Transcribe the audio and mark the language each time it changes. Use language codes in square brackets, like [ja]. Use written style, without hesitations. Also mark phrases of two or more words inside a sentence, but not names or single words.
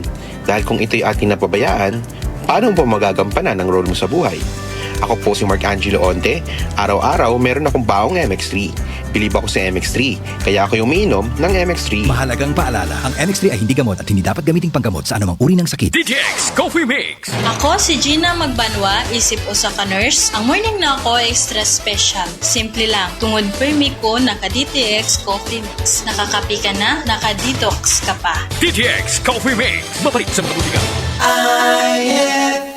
[tl] Dahil kung ito'y ating napabayaan, paano mo magagampanan ang role mo sa buhay? Ako po si Mark Angelo Onte. Araw-araw meron akong baong MX3. Bilib ako sa MX3, kaya ako yung umiinom ng MX3. Mahalagang paalala, ang MX3 ay hindi gamot at hindi dapat gamiting panggamot sa anumang uri ng sakit. DTX Coffee Mix. [ceb] Ako si Gina Magbanwa, isip usa ka nurse. Ang morning na ako [en] extra special. [ceb] Simple lang. Tungod permi ko naka-DTX Coffee Mix. Nakakapi ka na, naka-detox ka pa. [tl] DTX Coffee Mix. Papalit sa mga butika.